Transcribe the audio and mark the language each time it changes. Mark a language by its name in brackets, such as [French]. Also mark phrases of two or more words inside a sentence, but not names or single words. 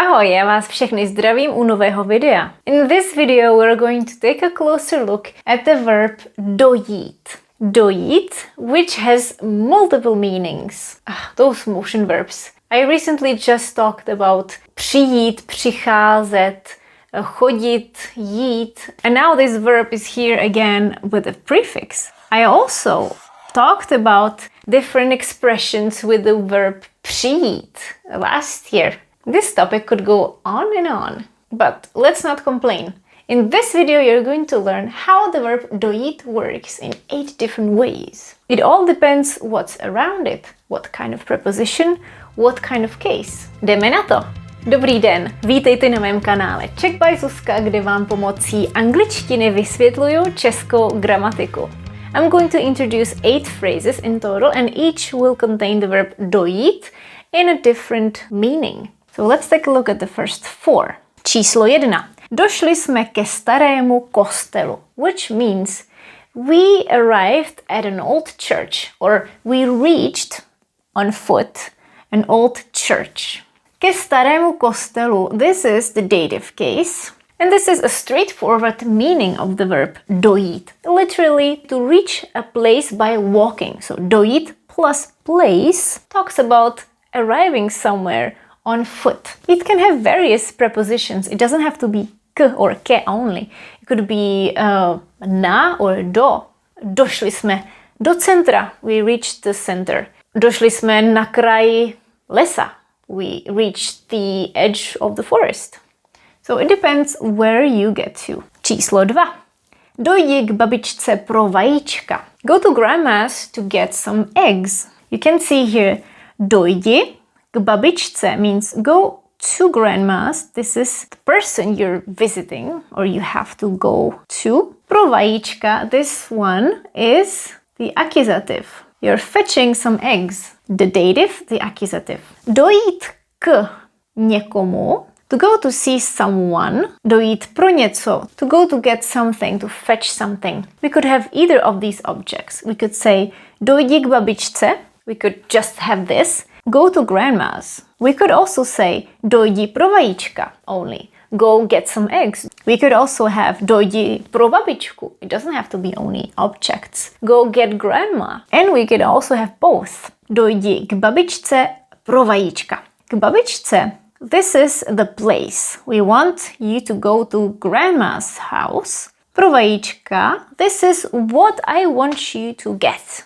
[Czech] Ahoj, já vás všechny zdravím u nového videa. [English] In this video we're going to take a closer look at the verb dojít. Dojít, which has multiple meanings. Those motion verbs. I recently just talked about [Czech] přijít, přicházet, chodit, jít. [English] And now this verb is here again with a prefix. I also talked about different expressions with the verb přijít last year. This topic could go on and on, but let's not complain. In this video you're going to learn how the verb dojít works in 8 different ways. It all depends what's around it, what kind of preposition, what kind of case. [Czech] Jdeme na to! Dobrý den, vítejte na mém kanále Czech by Zuzka, kde vám pomocí angličtiny vysvětluju českou gramatiku. [English] I'm going to introduce 8 phrases in total and each will contain the verb dojít in a different meaning. So let's take a look at the first 4. [Czech] Číslo 1. Došli jsme ke starému kostelu, [English] which means we arrived at an old church or we reached on foot an old church. [Czech] Ke starému kostelu, [English] this is the dative case. And this is a straightforward meaning of the verb dojít. Literally, to reach a place by walking. So dojít plus place talks about arriving somewhere on foot. It can have various prepositions. It doesn't have to be k or ke only. It could be na or do. [Czech] Došli jsme do centra. [English] We reached the center. [Czech] Došli jsme na kraji lesa. [English] We reached the edge of the forest. So it depends where you get to. [Czech] Číslo 2. Dojdi k babičce pro vajíčka. [English] Go to grandma's to get some eggs. You can see here, [Czech] dojdi k babičce [English] means go to grandma's. This is the person you're visiting or you have to go to. [Czech] Pro vajíčka, [English] this one is the accusative. You're fetching some eggs. The dative, the accusative. [Czech] Dojít k někomu, [English] to go to see someone. [Czech] Dojít pro něco, [English] to go to get something, to fetch something. We could have either of these objects. We could say [Czech] dojdi k babičce. [English] We could just have this. Go to grandma's. We could also say [Czech] dojdi pro vajíčka [English] only. Go get some eggs. We could also have [Czech] dojdi pro babičku. [English] It doesn't have to be only objects. Go get grandma. And we could also have both. [Czech] Dojdi k babičce pro vajíčka. K babičce, [English] this is the place. We want you to go to grandma's house. [Czech] Pro vajíčka, [English] this is what I want you to get.